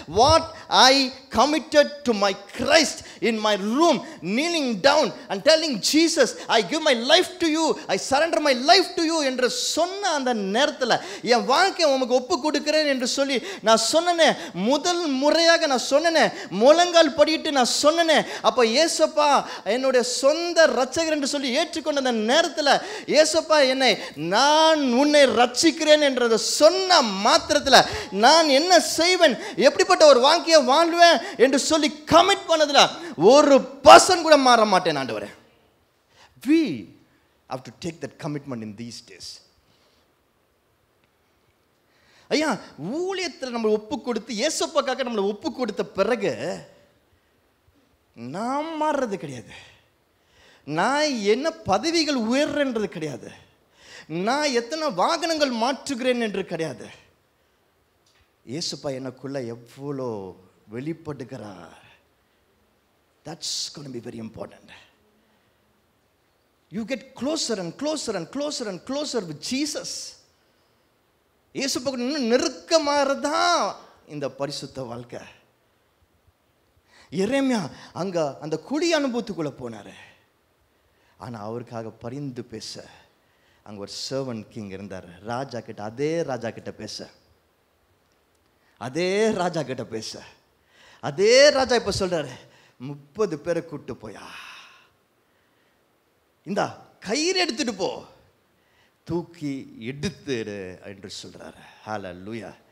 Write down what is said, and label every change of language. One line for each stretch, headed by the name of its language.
English: what I committed to my Christ in my room, kneeling down and telling Jesus, I give my life to you,
Tamil: I surrender my life to you என்று சொன்ன அந்த நேரத்தில் என் வாழ்க்கையை உமக்கு ஒப்பு கொடுக்கிறேன் என்று சொல்லி நான் சொன்னேனே, முதல் முறையாக நான் சொன்னேனே, முழங்கால் படிட்டு நான் சொன்னேனே, அப்போ ஏசப்பா என்னுடைய சொந்த ரட்சகர் என்று சொல்லி ஏற்றுக்கொண்ட அந்த நேரத்தில், ஏசப்பா என்னை, நான் உன்னை ரட்சிக்கிறேன் என்றதை சொன்ன மாத்திரத்தில் நான் என்ன செய்வேன், எப்படிப்பட்ட ஒரு வாழ்க்கையை வாழ்வேன் என்று சொல்லி கமிட் பண்ணதுல ஒரு பர்சன் கூட மாற மாட்டேன் ஆண்டவரே.
English: We have to take that commitment in these days.
Tamil: ஐயா, ஊழியத்தில் நம்ம ஒப்பு கொடுத்து இயேசுவுக்காக நம்மளை ஒப்பு கொடுத்த பிறகு நான் மாறுறது கிடையாது. நான் என்ன பதவிகள் உயர்றது கிடையாது. நான் எத்தனை வாகனங்கள் மாற்றுகிறேன் என்று கிடையாது. இயேசுப்பா எனக்குள்ள எவ்வளோ வெளிப்படுகிறார்.
English: That's going to be very important. You get closer and closer and closer and closer with Jesus.
Tamil: இயேசுவுக்கு இன்னும் நெருக்கமாகதான் இந்த பரிசுத்த வாழ்க்கை. எரேமியா அங்க அந்த குடி அனுபவத்துக்குள்ள போனாரு. ஆனா அவருக்காக பரிந்து பேச அங்க ஒரு சர்வன்ட் கிங் இருந்தார். ராஜா கிட்ட, அதே ராஜா கிட்ட பேச, அதே ராஜா கிட்ட பேச, அதே ராஜா இப்ப சொல்றாரு, 30 பேரை கூட்டு போயா, இந்த கயிறு எடுத்துட்டு போ, தூக்கி எடுத்துடு என்று சொல்றாரு. ஹல்லேலூயா.